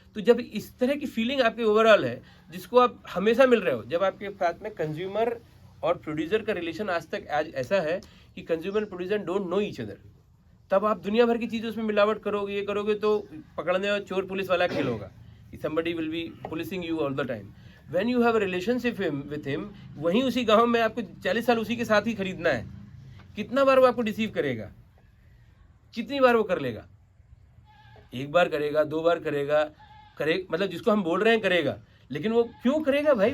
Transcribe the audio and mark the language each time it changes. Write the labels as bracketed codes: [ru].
[hi] तो जब इस तरह की फीलिंग आपके ओवरऑल है जिसको आप हमेशा मिल रहे हो, जब आपके साथ में कंज्यूमर और प्रोड्यूसर का रिलेशन आज तक ऐसा है कि consumer producer [en] don't know each other, [hi] तब आप दुनिया भर की चीज़ उसमें मिलावट करोगे, ये करोगे, तो पकड़ने और चोर पुलिस वाला खेल होगा. [en] somebody will be policing you all the time. When you have a relationship with him, [hi] वहीं उसी गांव में आपको 40 साल उसी के साथ ही खरीदना है. कितना बार वो आपको डिसीव करेगा, कितनी बार वो कर लेगा. एक बार करेगा, 2 बार करेगा, मतलब जिसको हम बोल रहे हैं करेगा, लेकिन वो क्यों करेगा भाई?